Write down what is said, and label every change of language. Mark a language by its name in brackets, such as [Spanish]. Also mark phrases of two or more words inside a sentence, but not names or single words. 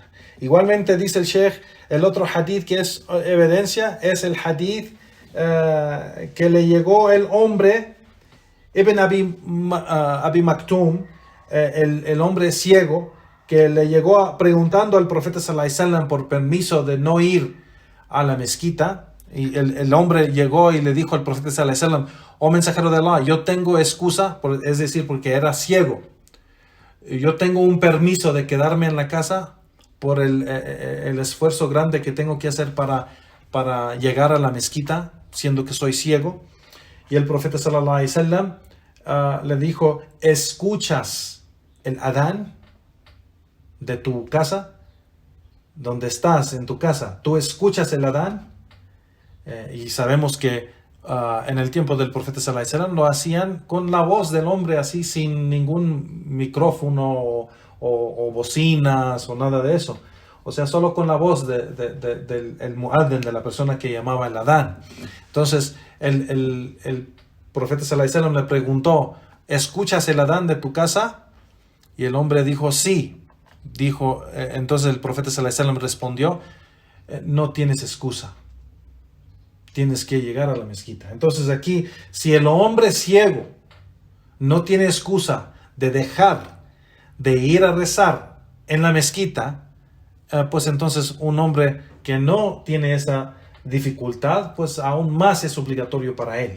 [Spanish] Igualmente dice el Sheikh, el otro hadith que es evidencia es el hadith que le llegó el hombre Ibn Abi Maktum, el hombre ciego, que le llegó preguntando al profeta [Arabic] صلى الله عليه وسلم [Spanish] por permiso de no ir a la mezquita. Y el hombre llegó y le dijo al profeta [Arabic] صلى الله عليه وسلم: [Spanish] oh mensajero de Allah, yo tengo excusa, es decir, porque era ciego. Yo tengo un permiso de quedarme en la casa por el esfuerzo grande que tengo que hacer para llegar a la mezquita, siendo que soy ciego. Y el profeta [Arabic] صلى الله عليه وسلم [Spanish] le dijo: ¿escuchas el adán de tu casa? Donde estás, en tu casa, ¿tú escuchas el adán? Y sabemos que en el tiempo del profeta [Arabic] صلى الله عليه وسلم [Spanish] lo hacían con la voz del hombre, así, sin ningún micrófono o bocinas o nada de eso. O sea, solo con la voz del muadhin, de la persona que llamaba el adán. Entonces, el profeta [Arabic] صلى الله عليه وسلم [Spanish] le preguntó: ¿escuchas el adán de tu casa? Y el hombre dijo: sí. Entonces el profeta [Arabic] صلى الله عليه وسلم [Spanish] respondió: no tienes excusa. Tienes que llegar a la mezquita. Entonces aquí, si el hombre ciego no tiene excusa de dejar de ir a rezar en la mezquita, pues entonces un hombre que no tiene esa dificultad, pues aún más es obligatorio para él.